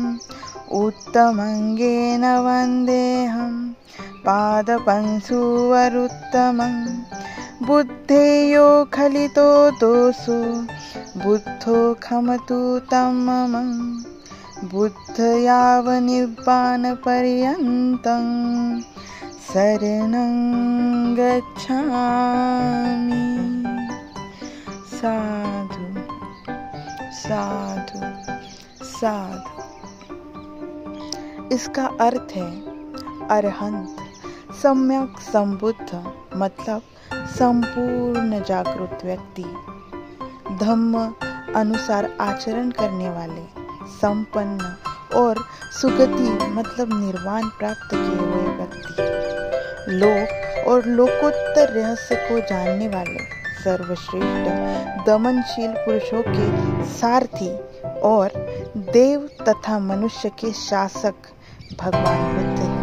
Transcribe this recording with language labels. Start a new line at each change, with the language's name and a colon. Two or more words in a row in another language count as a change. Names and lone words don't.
Pali: उत्तमङ्गेन वन्देऽहं पादपंशुवरुत्तमं। बुद्धेयो खलितो दोषो बुद्धो खमतु तं मम। बुद्धयावनिर्वाणपर्यन्तं शरणं गच्छामि। साधु साधु साधु।
Hindi: इसका अर्थ है अरहंत, सम्यक संबुद्ध मतलब संपूर्ण जागृत व्यक्ति, धम्म अनुसार आचरण करने वाले, संपन्न और सुगति मतलब निर्वाण प्राप्त किए हुए व्यक्ति, लोक और लोकोत्तर रहस्य को जानने वाले, सर्वश्रेष्ठ दमनशील पुरुषों के सारथी और देव तथा मनुष्य के शासक भगवान बुद्ध हैं।